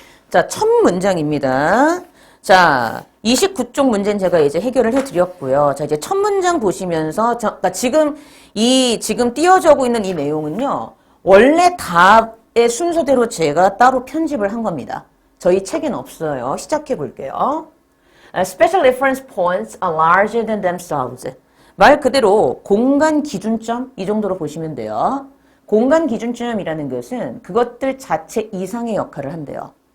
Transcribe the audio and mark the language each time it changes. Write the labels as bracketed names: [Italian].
[Korean] 자, 첫 문장입니다. 자, 29쪽 문제는 제가 이제 해결을 해드렸고요. 자, 이제 첫 문장 보시면서, 그러니까 지금 띄어져고 있는 이 내용은요, 원래 답의 순서대로 제가 따로 편집을 한 겁니다. 저희 책엔 없어요. 시작해 볼게요. [English] Special reference points are larger than themselves. [Korean] 말 그대로 공간 기준점, 이 정도로 보시면 돼요. 공간 기준점이라는 것은 그것들 자체 이상의 역할을 한대요.